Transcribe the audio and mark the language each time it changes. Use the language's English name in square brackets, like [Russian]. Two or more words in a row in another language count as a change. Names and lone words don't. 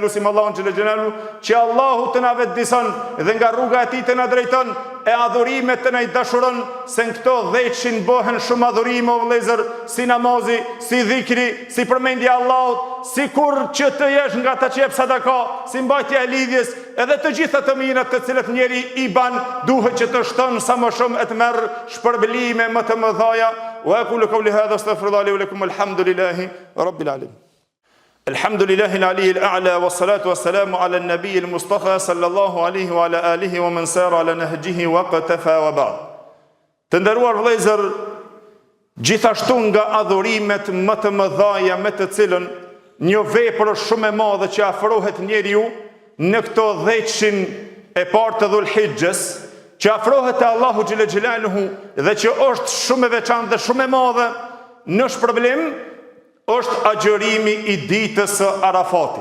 [Albanian] Lutim Allahun [Arabic] جل جلاله [Albanian] që Allahu të na vetëdijson dhe nga rruga e tij të na drejton e adhurimet të na i dashuron, se në këto 10 bëhen shumë adhurime o vëllezër, si namazi, si dhikri, si përmendja e Allahut, si kur që të jesh nga ata që jep sadaka, si mbajtja e lidhjes, edhe të gjitha të mirat të cilët njeri i ban, duhet që të shton sa më shumë e të merr shpërblime më të mëdha. [Arabic] وأقول قولي هذا أستغفر الله لي ولكم الحمد لله رب العالمين. الحمد لله العلي الأعلى والصلاة والسلام على النبي المصطفى صلى الله عليه وعلى آله ومن سار على نهجه واقتفى وبعد. [Albanian] Të nderuar vëllezër, gjithashtu nga adhurimet më të mëdha me të cilën një vepër shumë e madhe që afrohet njeriu në këto 10 e parë të Dhulhijhes, që afrohet te Allahu [Arabic] جل جلاله [Albanian] dhe që është shumë e veçantë dhe shumë e madhe në shpërblim, është agjërimi i ditës së Arafatit.